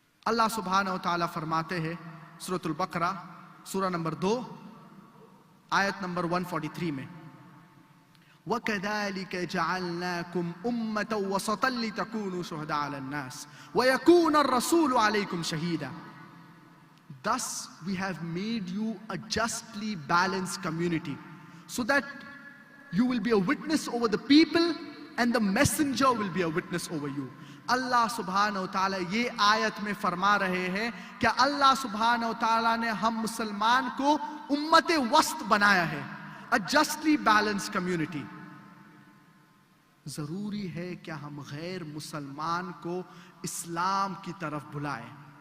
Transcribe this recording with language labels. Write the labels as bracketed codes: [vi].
[ur] اللہ سبحانہ وتعالی فرماتے ہیں سورۃ البقرہ سورہ نمبر 2 آیت نمبر 143 میں [ar] وَكَذَلِكَ جَعَلْنَاكُمْ أُمَّةً وَسَطًا لِتَكُونُوا شُهَدَاءَ عَلَى النَّاسِ وَيَكُونَ الرَّسُولُ عَلَيْكُمْ شَهِيدًا. [en] Thus we have made you a justly balanced community so that you will be a witness over the people and the messenger will be a witness over you. [ur] اللہ سبحانہ وتعالی یہ آیت میں فرما رہے ہیں کہ اللہ سبحانہ وتعالی نے ہم مسلمان کو امت وسط بنایا ہے، [en] a justly balanced community. [ur] ضروری ہے کہ ہم غیر مسلمان کو اسلام کی طرف بلائیں.